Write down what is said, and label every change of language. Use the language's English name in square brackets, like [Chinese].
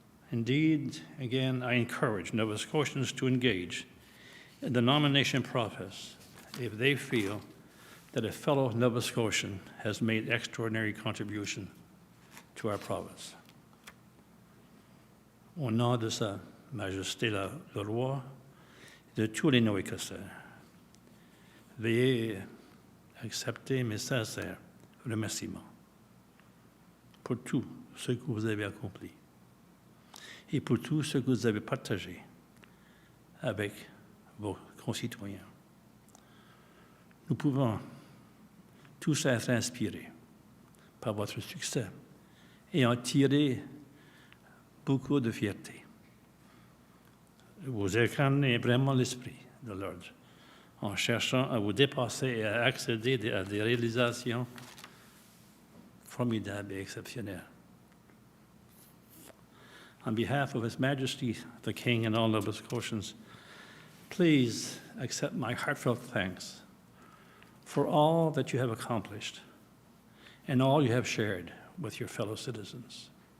[English] Indeed, again, I encourage Nova Scotians to engage in the nomination process if they feel that a fellow Nova Scotian has made extraordinary contribution to our province. [French] Au nom de Sa Majesté le Roi et de tous les Nova-Écossais, veuillez accepter mes sincères remerciements pour tout ce que vous avez accompli et pour tout ce que vous avez partagé avec vos concitoyens. Nous pouvons tous être inspirés par votre succès et en tirer beaucoup de fierté. Vous incarnez vraiment l'esprit de l'ordre en cherchant à vous dépasser et à accéder à des réalisations formidables et exceptionnelles. [English] On behalf of His Majesty, the King, and all Nova Scotians, please accept my heartfelt thanks for all that you have accomplished and all you have shared with your fellow citizens.